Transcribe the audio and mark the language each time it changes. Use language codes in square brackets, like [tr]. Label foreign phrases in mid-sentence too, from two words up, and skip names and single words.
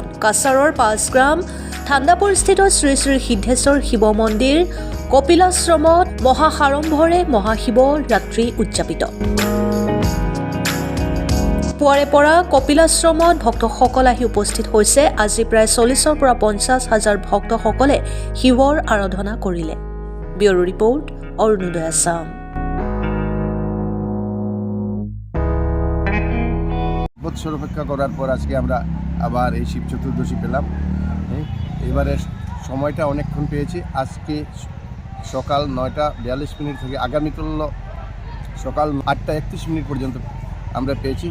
[as] কাছাৰৰ 5 গ্ৰাম ঠাণ্ডাপুৰস্থিত শ্ৰী শ্ৰী সিদ্ধেশ্বৰ শিৱ মন্দিৰ কপিলাশ্ৰমত মহাসাড়ম্বৰে মহাশিৱৰাত্ৰি উদযাপিত। পুৱাৰে পৰা কপিলাশ্ৰমত ভক্তসকল আহি উপস্থিত হৈছে। আজি প্ৰায় 40ৰ পৰা 50 হাজাৰ ভক্তসকলে শিৱৰ আৰাধনা কৰিলে। [en] bureau report, [as] অৰুণোদয় আসাম। [bn] বছর অপেক্ষা করার পর আজকে আমরা আবার এই শিব চতুর্দশী পেলাম। এবারে সময়টা অনেকক্ষণ পেয়েছি। আজকে সকাল 9:42 থেকে আগামীকাল সকাল 8:31 পর্যন্ত আমরা পেয়েছি।